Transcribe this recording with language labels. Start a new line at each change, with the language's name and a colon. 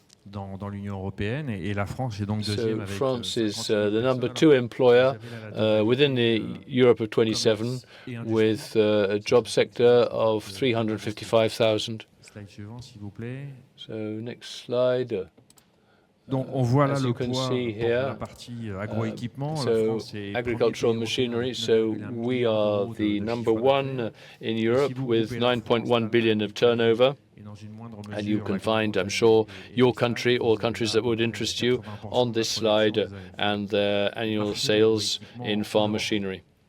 French: Dans l'Union européenne et la France est donc deuxième avec
English: France is the number 2 employer within the Europe of 27 with a job sector of 355,000.
French: Slide suivant, s'il vous plaît.
English: So next slide.
French: Donc on voit là le poids pour la partie agroéquipement.
English: So agricultural machinery. So we are the number 1 in Europe with 9.1 billion of turnover. And you can find, I'm sure, your country, all countries that would interest you, on this slide and their annual sales in farm machinery.